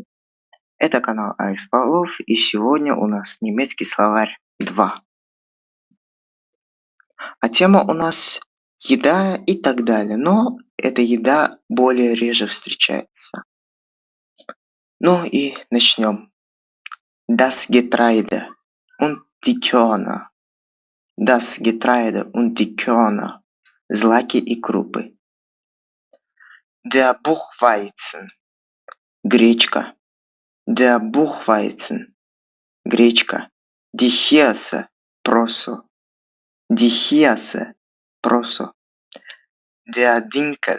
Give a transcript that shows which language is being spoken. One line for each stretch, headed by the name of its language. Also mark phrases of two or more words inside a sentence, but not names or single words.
Russian: Это канал Алекс Павлов, и сегодня у нас немецкий словарь 2. А тема у нас еда и так далее, но эта еда более реже встречается. Ну и начнем.
German: Das Getreide und die Körner. Das Getreide und die Körner.
Russian: Злаки и крупы.
German: Der Buchweizen. Гречка. Der Buchweizen.
Russian: Гречка.
German: Die Hirse.
Russian: Просо.
German: Die Hirse. Просо. Der Dinkel.